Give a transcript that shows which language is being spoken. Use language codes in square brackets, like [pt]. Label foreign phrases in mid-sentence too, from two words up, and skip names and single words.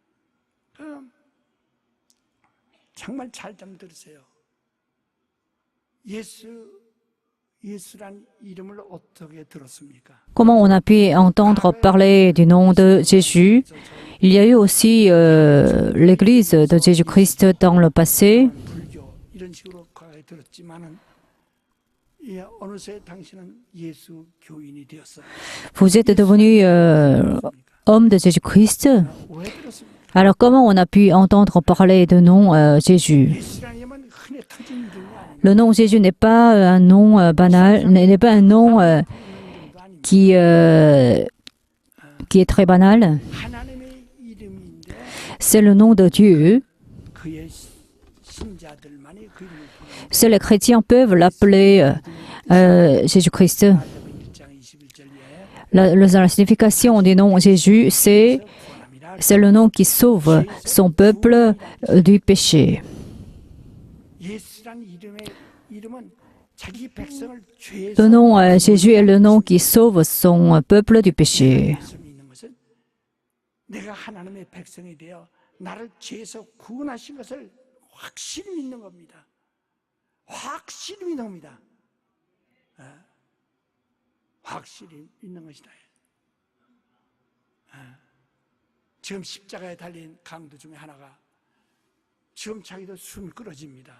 [ko] 정말 잘 좀 들으세요. 예수란 이름을 어떻게 들었습니까? [fr] Comment on a pu entendre parler du nom de Jésus? Il y a eu aussi l'église de Jésus-Christ dans le passé. [ko] 불교 이런 식으로 과거에 들었지만은 어느새 당신은 예수 교인이 되었어요. [fr] Vous êtes devenu homme de Jésus-Christ. [ko] 왜 들었습니까? [fr] Alors comment on a pu entendre parler du nom Jésus? [ko] 예수란 이름은 흔히 터진 이름이 아닙니다. [fr] Le nom Jésus n'est pas un nom banal, n'est pas un nom qui est très banal. [ko] 하나님의 이름인데 [fr] C'est le nom de Dieu. [ko] 그의 신자들만이 그 이름을 부르는 [fr] Seuls les chrétiens peuvent l'appeler Jésus-Christ. [ko] 1장 21절에 [fr] La signification du nom Jésus, c'est le nom qui sauve son peuple du péché. [ko] 예수란 이름은 자기 백성을 죄에서 [fr] Le nom Jésus est le nom qui sauve son peuple du péché. [ko] 있는 것은 내가 하나님의 백성이 되어 나를 죄에서 구원하신 것을 확실히 믿는 겁니다. 확실히 믿는 겁니다. 확실히 믿는 것이다. 지금 십자가에 달린 강도 중에 하나가 지금 자기도 숨 끊어집니다.